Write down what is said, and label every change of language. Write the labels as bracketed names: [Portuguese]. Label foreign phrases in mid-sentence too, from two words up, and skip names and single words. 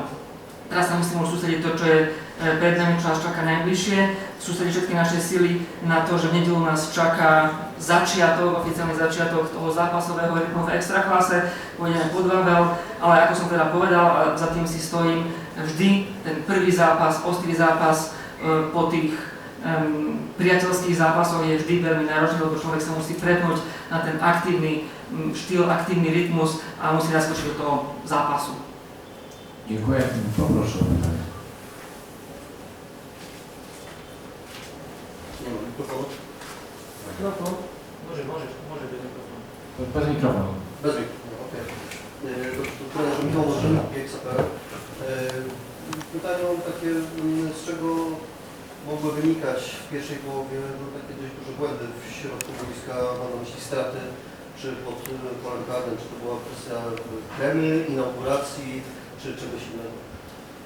[Slovak] Teraz sa musíme už sústrediť to, čo je pred nami, čo nás čaká najbližšie, sústrediť všetky naše sily na to, že v nedeľu nás čaká oficiálny začiatok toho zápasového rytmu v Ekstraklase, pôjdeme pod Wavel, ale ako som teda povedal a za tým si stojím, vždy ten prvý zápas, ostrý zápas po tých priateľských zápasoch je vždy veľmi náročný, lebo človek sa musí prepnúť na ten aktívny štýl, aktívny rytmus a musí naskočiť do toho zápasu. [Polish] Dziękuję. Poproszę o pytanie. Nie ma mikrofonu? Mikrofon? Może być mikrofon. Bez mikrofonu. Bez mikrofonu, okej. To Michał Marzyna, GXAPR. Pytanie mam takie, z czego mogły wynikać w pierwszej połowie takie dość duże błędy w środku boiska, mam na myśli straty, czy pod polem karnym, czy to była kwestia premii, inauguracji, czy czegoś innego?